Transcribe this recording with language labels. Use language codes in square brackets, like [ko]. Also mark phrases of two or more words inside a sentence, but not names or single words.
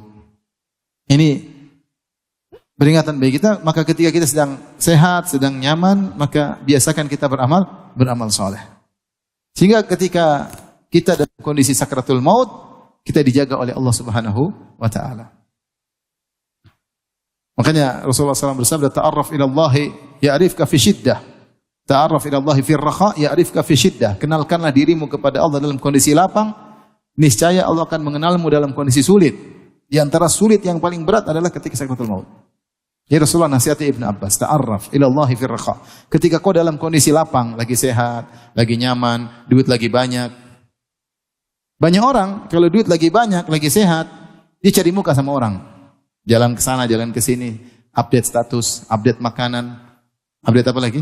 [id] Ini peringatan bagi kita, maka ketika kita sedang sehat, sedang nyaman, maka biasakan kita beramal saleh. Sehingga ketika kita dalam kondisi sakratul maut, kita dijaga oleh Allah [ar] سبحانه وتعالى. [id] Makanya Rasulullah SAW bersabda, [ar] تعرف إلى الله يعرفك في الشدة. تعرف إلى الله في الرخاء يعرفك في الشدة. [id] Kenalkanlah dirimu kepada Allah dalam kondisi lapang, niscaya Allah akan mengenalmu dalam kondisi sulit. Di antara sulit yang paling berat adalah ketika sakratul maut. Ya Rasulullah nasihati Ibn Abbas, [ar] تعرف إلى الله في الرخاء. [id] Ketika kau dalam kondisi lapang, lagi sehat, lagi nyaman, duit lagi banyak. Banyak orang kalau duit lagi banyak, lagi sehat, dia cari muka sama orang. Jalan ke sana, jalan ke sini, [en] update status, [id] update makanan, update apa lagi?